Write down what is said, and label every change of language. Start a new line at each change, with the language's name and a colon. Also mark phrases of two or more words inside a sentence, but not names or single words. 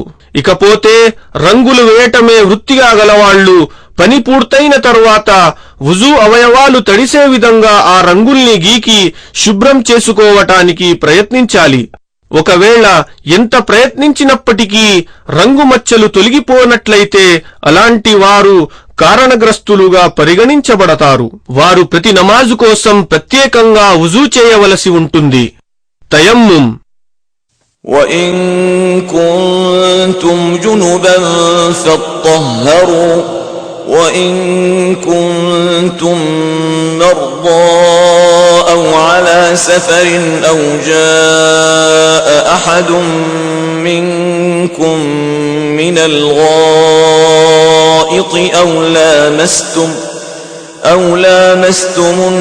Telugu: ఇకపోతే రంగులు వేయటమే వృత్తిగా గలవాళ్లు పని పూర్తయిన తరువాత వుజూ అవయవాలు తడిసే విధంగా ఆ రంగుల్ని గీకి శుభ్రం చేసుకోవటానికి ప్రయత్నించాలి. ఒకవేళ ఎంత ప్రయత్నించినప్పటికీ రంగు మచ్చలు తొలగిపోనట్లయితే అలాంటి వారు కారణగ్రస్తులుగా పరిగణించబడతారు. వారు ప్రతి నమాజు కోసం ప్రత్యేకంగా వుజూ చేయవలసి ఉంటుంది. తయమ్ముం.
Arabic: وَإِن كُنتُمْ جُنُبًا فَاطَّهَّرُوا وَإِن كُنتُمْ مَرْضَىٰ أَوْ عَلَىٰ سَفَرٍ أَوْ جَاءَ أَحَدٌ مِّنكُم مِّنَ الْغَائِطِ أَوْ لَامَسْتُمُ